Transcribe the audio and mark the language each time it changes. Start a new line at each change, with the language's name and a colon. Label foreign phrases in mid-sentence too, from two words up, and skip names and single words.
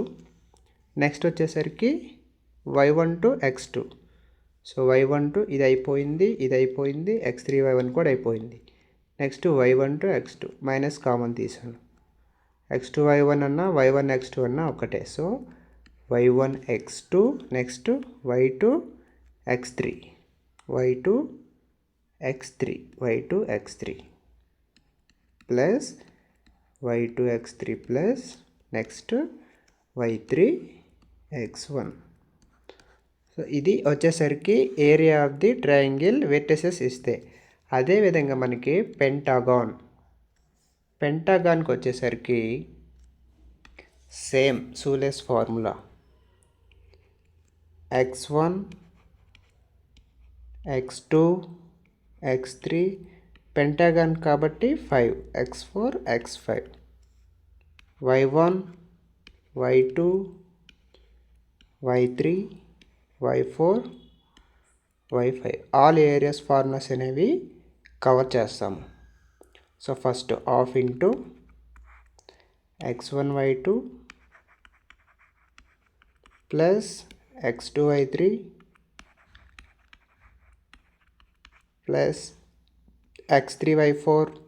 English: నెక్స్ట్ వచ్చేసరికి y1 to x2. so y1 to
Telugu: ఇది అయిపోయింది, x3 y1 కూడా అయిపోయింది.
English: next y1 to x2 minus common తీసాను.
Telugu: x2 y1 అన్నా y1 x2 అన్నా ఒకటే.
English: so y1 x2, next y2 x3, y2 x3, y2 x3 plus y2 x3 plus next y3 x1. సో
Telugu: ఇది వచ్చేసరికి
English: area of the triangle vertices ఇస్తే.
Telugu: అదేవిధంగా మనకి పెంటాగాన్కి వచ్చేసరికి
English: same shoelace formula. x1 x2 x3 pentagon కాబట్టి 5 x4 x5, y1 y2 y3 y4 y5 all areas formulas అనేవి కవర్ చేస్తాము. so first half into x1 y2 plus x2 y3 plus x3 y4